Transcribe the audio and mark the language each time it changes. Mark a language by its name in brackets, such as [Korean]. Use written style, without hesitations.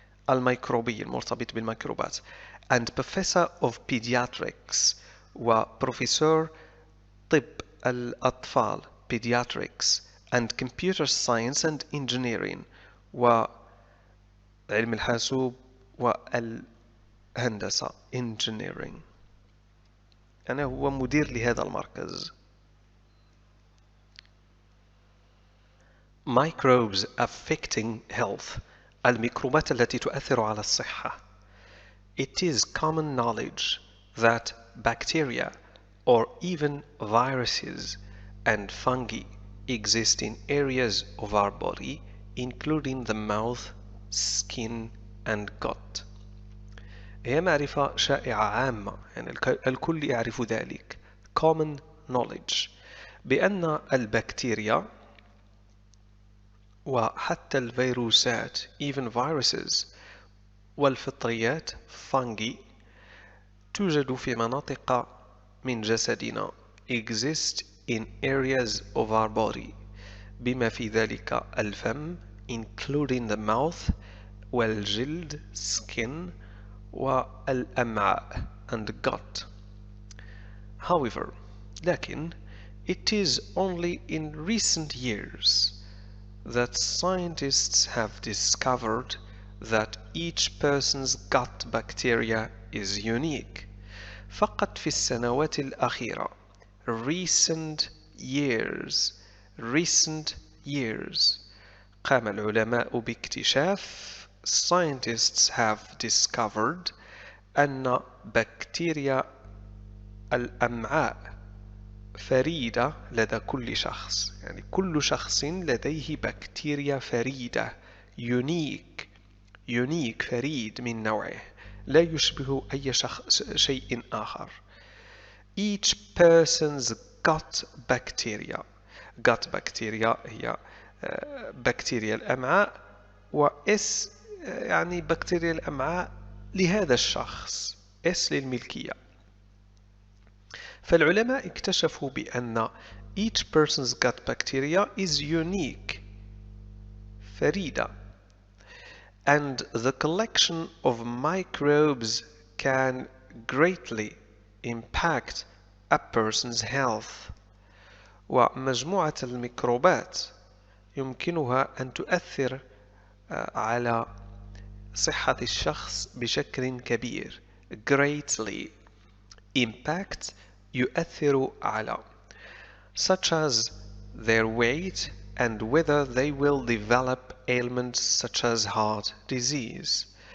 [Arabic] الميكروبي المرتبط بالميكروبات [English] and Professor of Pediatrics [Arabic] وبروفيسور طب الأطفال [English] Pediatrics and Computer Science and Engineering [Arabic] وعلم الحاسوب والهندسة Engineering أنا هو مدير لهذا المركز. [English] Microbes affecting health [Arabic] الميكروبات التي تؤثر على الصحة. [English] It is common knowledge that bacteria or even viruses and fungi exist in areas of our body including the mouth, skin and gut. [Arabic] هي معرفة شائعة عامة، يعني الكل يعرف ذلك. [English] common knowledge [Arabic] بأن البكتيريا وحتى الفيروسات [English] even viruses [Arabic] والفطريات fungi توجد في مناطق من جسدنا [English] exist in areas of our body [Arabic] بما في ذلك الفم [English] including the mouth [Arabic] والجلد skin والأمعاء [English] and gut. However, [Arabic] لكن [English] it is only in recent years that scientists have discovered that each person's gut bacteria is unique. [Arabic] فقط في السنوات الأخيرة [English] recent years [Arabic] قام العلماء باكتشاف [English] scientists have discovered [Arabic] أن بكتيريا الأمعاء فريدة لدى كل شخص، يعني كل شخص لديه بكتيريا فريدة unique فريد من نوعه لا يشبه أي شيء آخر. [English] each person's gut bacteria [Arabic] هي بكتيريا الأمعاء وإس يعني بكتيريا الأمعاء لهذا الشخص إس للملكية. فالعلماء اكتشفوا بأن [English] each person's gut bacteria is unique [Arabic] فريدة [English] and the collection of microbes can greatly impact a person's health. [Arabic] ومجموعة الميكروبات يمكنها أن تؤثر على صحة الشخص بشكل كبير. [English] greatly impact [Arabic] يؤثر على [English] such as their weight and whether they will develop ailments such as heart disease.